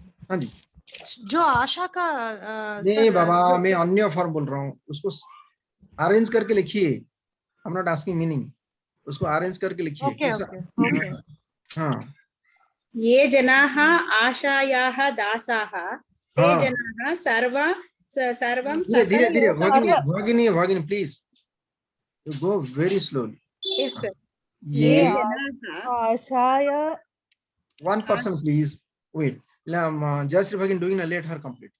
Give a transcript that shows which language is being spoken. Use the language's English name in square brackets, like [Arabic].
[Hindi] हाँ जी। जो आशा का नहीं बाबा, मैं अन्य फॉर्म बोल रहा हूँ, उसको अरेंज करके लिखिए। [English] I am not asking meaning, [Hindi] उसको अरेंज करके लिखिए। [English] Okay. [Hindi] हाँ, [Sanskrit] ये जनाः आशायाः दासाः, ते जनाः सर्वं [Hindi] धीरे धीरे [English] भगिनी please you go very slowly. Yes sir. [Sanskrit] ये आशाय, [English] 1 person please wait. Jayashree भगिनी doing ना, let her complete.